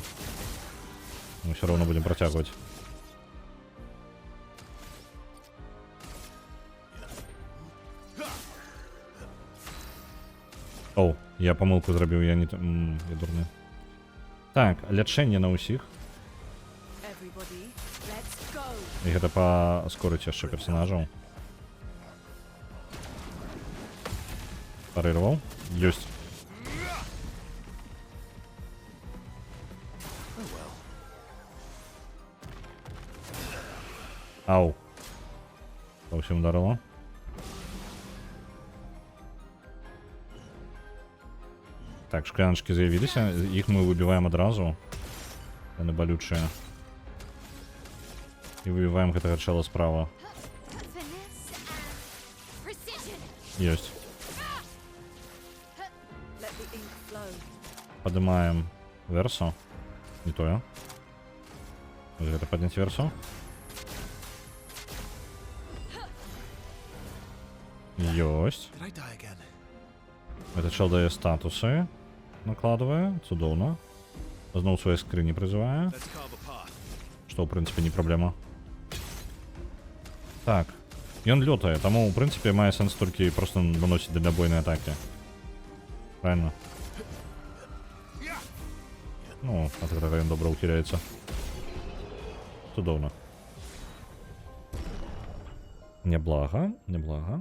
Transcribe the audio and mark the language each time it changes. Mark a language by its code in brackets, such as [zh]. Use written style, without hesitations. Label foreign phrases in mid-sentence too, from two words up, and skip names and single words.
[be] Мы ўсё роўно будзем працягваць. Оу, я памылку зрабіў, я не... я дурны. Так, лячэнне на ўсіх. [en] Everybody, let's go. [be] І гэта паскорыць яшчэ персонажаў. Парырваў. Ёсць. Ау. Па ўсім ударыла. Так, шкляночки з'явіліся, іх мы выбіваем адразу. Яны балючыя. І выбіваем гэтага чэла справа. [en] Finesse and precision. [be] Ёсць. [en] Let the ink flow. [be] Падымаем версу. Не тое. Вось гэта падняць версу. Ёсць. [en] Did I die again? [ru] Этот чел [be] дае статусы. Накладывае. Цудоўна. Зноў свае скрыні прызывае. [en] Let's carve a path. [be] Што, ў прынцыпе, не праблема. Так. Ён лётае, таму, ў прынцыпе, мае сэнс толькі проста наносіць дальнабойныя атакі. [ru] Правильно? [be] Ну, ад гэтага ён добра ухіляецца. Цудоўна. Няблага, няблага.